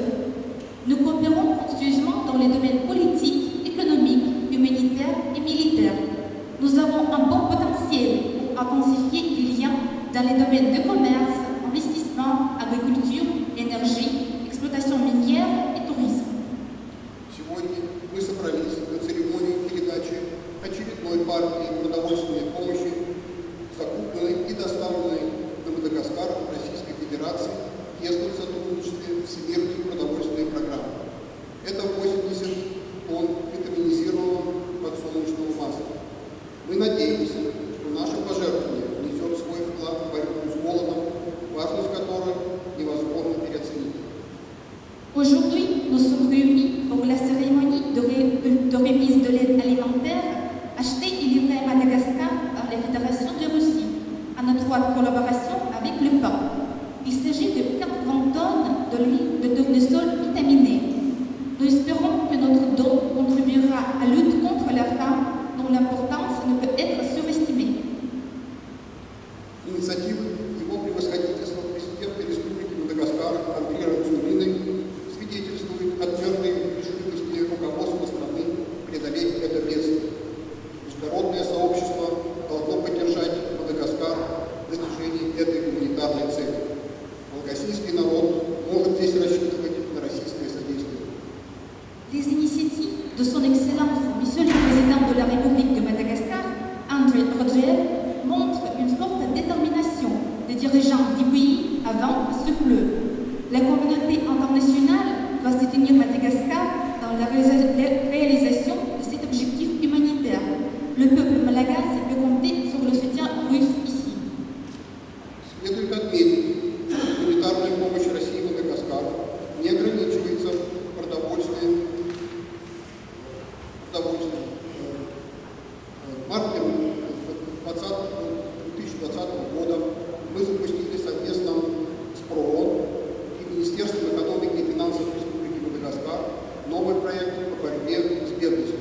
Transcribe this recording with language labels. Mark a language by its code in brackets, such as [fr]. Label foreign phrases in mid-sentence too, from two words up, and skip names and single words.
[fr] Nous coopérons fructueusement dans les domaines politiques, économiques, humanitaires et militaires. Nous avons un bon potentiel pour intensifier les liens dans les domaines de commerce, investissement, agriculture, énergie, exploitation minière et tourisme. [ru] Сегодня мы собрались на церемонию передачи очередной партии продовольственной помощи, закупленной и доставленной на Мадагаскар Российской Федерации в тесном сотрудничестве Всемирной продовольственной программы. Это 80 тонн витаминизированного подсолнечного масла. Мы надеемся, что наше пожертвование внесет свой вклад в борьбу с голодом, важность которой невозможно переоценить. [fr] Aujourd'hui, nous sommes réunis pour la cérémonie de remise de l'aide alimentaire achetée et livrée à Madagascar par la Fédération de Russie, en étroite collaboration avec le PAN. Il s'agit de 80 tonnes de l'huile de tournesol vitaminée. Nous espérons que notre don contribuera à la lutte contre la faim, dont l'importance ne peut être surestimée. [ru] Инициатива его превосходительства президента Республики Мадагаскар Андрея Радзумины свидетельствует о твердой решимости руководства страны преодолеть это бедствие. Международное сообщество должно поддержать Мадагаскар в достижении этой гуманитарной цели. Волгосийский народ может здесь рассчитывать на российское содействие. [fr] Les initiatives de son Excellence, Monsieur le Président de la République de Madagascar, André Rodriel, montrent une forte détermination des dirigeants du pays avant ce fleu. La communauté internationale doit soutenir Madagascar dans la réalisation de cet objectif humanitaire. Le peuple malagasy peut compter sur le soutien russe ici. [ru] Следует отметить, что гуманитарная помощь России Мадагаскару не ограничивается продовольствием. В марте 2020 года мы запустили совместно с ПРООН и Министерством экономики и финансов Республики Мадагаскар новый проект по борьбе с бедностью.